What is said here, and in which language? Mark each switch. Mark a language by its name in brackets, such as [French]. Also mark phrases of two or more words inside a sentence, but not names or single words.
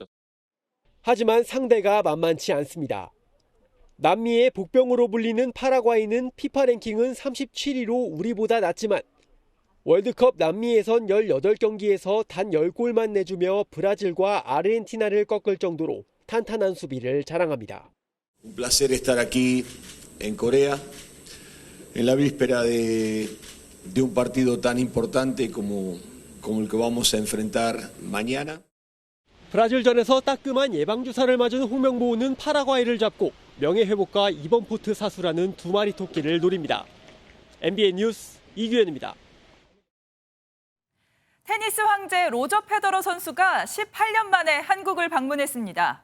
[Korean] 하지만 상대가 만만치 않습니다. 남미의 복병으로 불리는 파라과이는 피파 랭킹은 37위로 우리보다 낮지만 월드컵 남미 예선 18경기에서 단 10골만 내주며 브라질과 아르헨티나를 꺾을 정도로 탄탄한 수비를 자랑합니다. [Spanish] Un placer estar aquí en Corea en la víspera de un partido tan importante como el que vamos a enfrentar mañana. [Korean] 브라질전에서 따끔한 예방주사를 맞은 홍명보는 파라과이를 잡고 명예회복과 이번 포트 사수라는 두 마리 토끼를 노립니다. MBN 뉴스 이규현입니다. 테니스 황제 로저 페더러 선수가 18년 만에 한국을 방문했습니다.